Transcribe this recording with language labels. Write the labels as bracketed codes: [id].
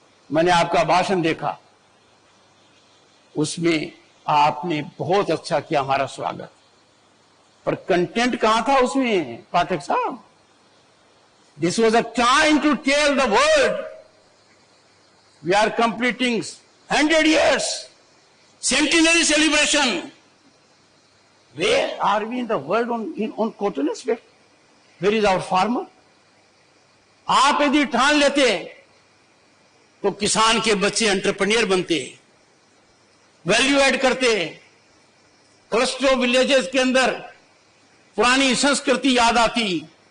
[hi] मैंने आपका भाषण देखा, उसमें आपने बहुत अच्छा किया हमारा स्वागत, पर कंटेंट कहां था उसमें पाठक साहब। [en] This was a time to tell the world we are completing 100 years centenary celebration. Where are we in the world on cotton aspect? Where is our farmer? [hi] आप यदि ठान लेते तो किसान के बच्चे एंटरप्रेन्योर बनते, वैल्यू ऐड करते, क्लस्टर ऑफ विलेजेस के अंदर पुरानी संस्कृति याद आती।